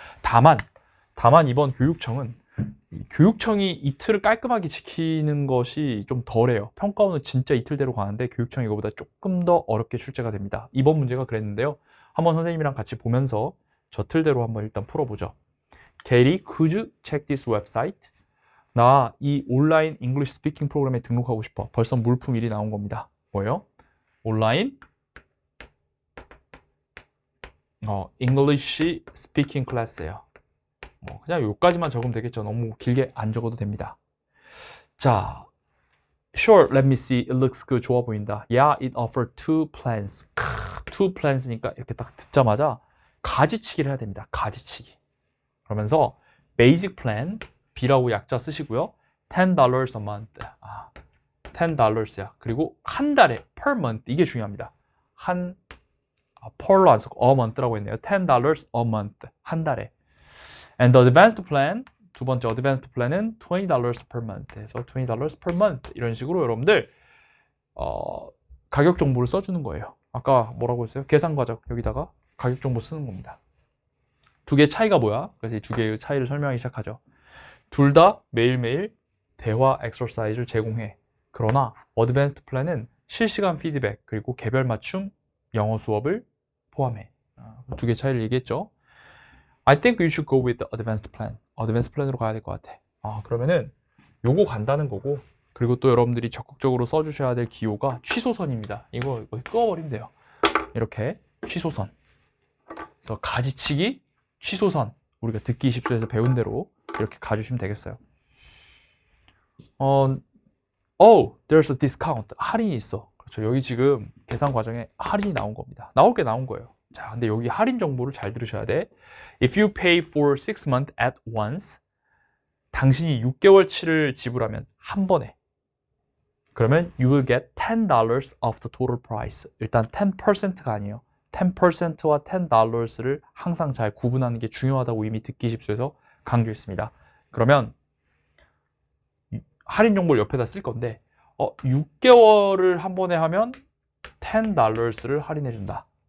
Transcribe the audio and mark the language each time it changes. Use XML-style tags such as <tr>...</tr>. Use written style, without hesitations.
<ko>다만 이번 교육청이 이 틀을 깔끔하게 지키는 것이 좀 덜해요. 평가원은 진짜 이 틀대로 가는데 교육청이 이거보다 조금 더 어렵게 출제가 됩니다. 이번 문제가 그랬는데요. 한번 선생님이랑 같이 보면서 저 틀대로 한번 일단 풀어보죠.</ko> <en>Katie, could you check this website?</en> <ko>나 이 온라인 잉글리시 스피킹 프로그램에 등록하고 싶어. 벌써 물품 1이 나온 겁니다. 뭐예요? 온라인 잉글리시 스피킹 클래스예요. 그냥 여기까지만 적으면 되겠죠. 너무 길게 안 적어도 됩니다.</ko> <en>자, sure, let me see. It looks good.</en> <ko>좋아 보인다.</ko> <en>Yeah, it offered two plans. two plans</en> <ko>니까 이렇게 딱 듣자마자 가지치기를 해야 됩니다. 가지치기. 그러면서 basic plan, B라고 약자 쓰시고요.</ko> <en>$10 a month. $10야.</en> <ko>그리고 한 달에 per month. 이게 중요합니다. per로 안 쓰고 a month라고 했네요.</ko> <en>$10 a month.</en> <ko>한 달에.</ko> <en>And the advanced plan,</en> <ko>두 번째</ko> <en>advanced plan은 $20 per month.</en> <ko>그래서</ko> <en>$20 per month.</en> <ko>이런 식으로 여러분들 가격 정보를 써주는 거예요. 아까 뭐라고 했어요? 계산 과정 여기다가 가격 정보 쓰는 겁니다. 두 개의 차이가 뭐야? 그래서 이 두 개의 차이를 설명하기 시작하죠. 둘 다 매일매일 대화 엑서사이즈를 제공해. 그러나 어드밴스드 플랜은 실시간 피드백 그리고 개별 맞춤 영어 수업을 포함해. 두 개의 차이를 얘기했죠.</ko> <en>I think you should go with the advanced plan.</en> <ko>어드밴스드 플랜으로 가야 될 것 같아. 그러면은 요거 간다는 거고, 그리고 또 여러분들이 적극적으로 써주셔야 될 기호가 취소선입니다. 이거 끄어버리면 돼요. 이렇게 취소선. 그래서 가지치기, 취소선. 우리가 듣기 20수에서 배운 대로 이렇게 가주시면 되겠어요.</ko> <en>there's a discount.</en> <ko>할인이 있어. 그렇죠. 여기 지금 계산 과정에 할인이 나온 겁니다. 나올 게 나온 거예요. 자, 근데 여기 할인 정보를 잘 들으셔야 돼.</ko> <en>If you pay for 6 months at once,</en> <ko>당신이 6개월치를 지불하면 한 번에, 그러면</ko> <en>you will get $10 off the total price.</en> <ko>일단 10%가 아니에요. 10%와 $10를 항상 잘 구분하는 게 중요하다고 이미 듣기 20수에서 강조했습니다. 그러면 할인 정보를 옆에다 쓸 건데 6개월을 한 번에 하면 $10를 할인해 준다.</ko>